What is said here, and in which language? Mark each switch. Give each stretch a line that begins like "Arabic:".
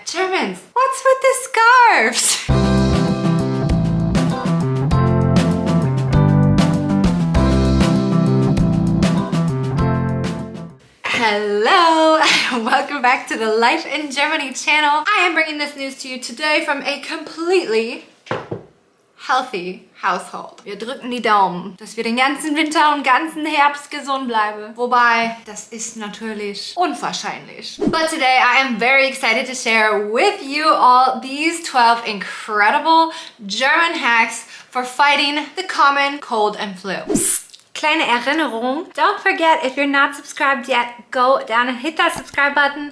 English: Germans, what's with the scarves? Hello and welcome back to the Life in Germany channel. I am bringing this news to you today from a completely healthy household.
German: Wir drücken die Daumen, dass wir den ganzen Winter und ganzen Herbst gesund bleiben. Wobei, das ist natürlich unwahrscheinlich.
English: But today I am very excited to share with you all these 12 incredible German hacks for fighting the common cold and flu.
German: Kleine Erinnerung,
English: don't forget, if you're not subscribed yet, go down and hit that subscribe button.